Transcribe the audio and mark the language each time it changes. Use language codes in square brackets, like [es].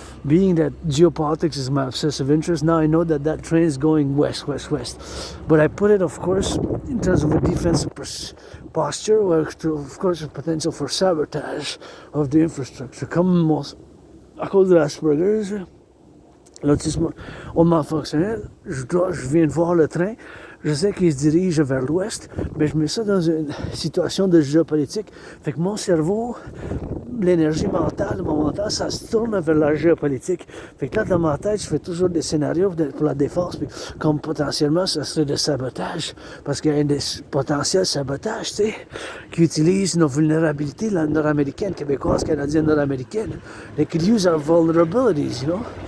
[en] Being that geopolitics is my obsessive interest, now I know that train is going west. But I put it, of course, in terms of a defensive posture, or of course, a potential for sabotage of the infrastructure. [fr] Comme à cause de l'Asperger's, l'autisme hautement fonctionnel, je viens de voir le train, je sais qu'il se dirige vers l'ouest, mais je mets ça dans une situation de géopolitique. Fait que mon cerveau, l'énergie mentale, mon mental, ça se tourne vers la géopolitique. Fait que là, dans ma tête, je fais toujours des scénarios pour la défense, puis comme potentiellement, ça serait de sabotage, parce qu'il y a un potentiel sabotage, tu sais, qui utilise nos vulnérabilités, la nord-américaine, québécoise, canadienne, nord-américaine. [en] They could use our vulnerabilities, you know.